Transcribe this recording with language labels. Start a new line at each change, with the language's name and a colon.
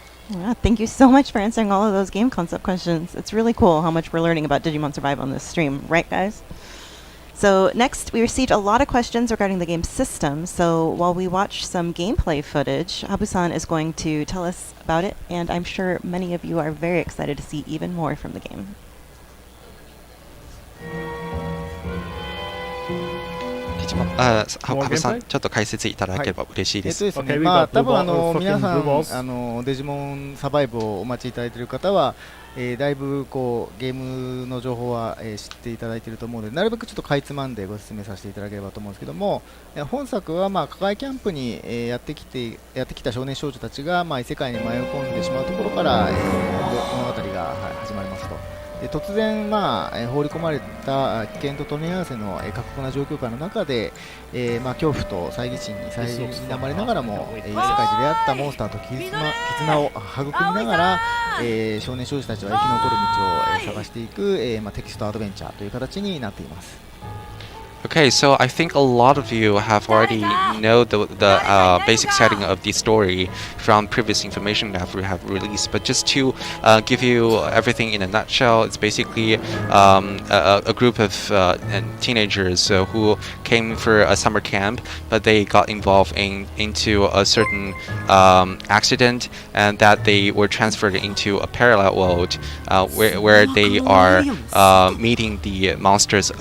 English: Yeah, thank you so much for answering all of those game concept questions. It's really cool how much we're learning about Digimon Survive on this stream, right guys? So next, we received a lot of questions regarding the game system. So while we watch some gameplay footage, Habu-san is going to tell us about it, and I'm sure many of you are very excited to see even more from the game.
Japanese: 羽生さん、ちょっと解説いただければ嬉しいです。多分皆さんデジモンサバイブをお待ちいただいている方は、だいぶこうゲームの情報は、知っていただいていると思うので、なるべくちょっとかいつまんでご説明させていただければと思うんですけども、本作は課外キャンプに、やってきた少年少女たちが、異世界に迷い込んでしまうところから、物語が始まりますと。突然、放り込まれた危険と取り合わせの過酷な状況下の中で、恐怖と猜疑心に苛まれながらも、異世界で出会ったモンスターと絆を育みながら、少年少女たちは生き残る道を、探していく、テキストアドベンチャーという形になっています。
English: Okay, so I think a lot of you have already know the basic setting of the story from previous information that we have released. But just to give you everything in a nutshell, it's basically a group of teenagers who came for a summer camp, but they got involved into a certain accident, and that they were transferred into a parallel world where they are meeting the monsters.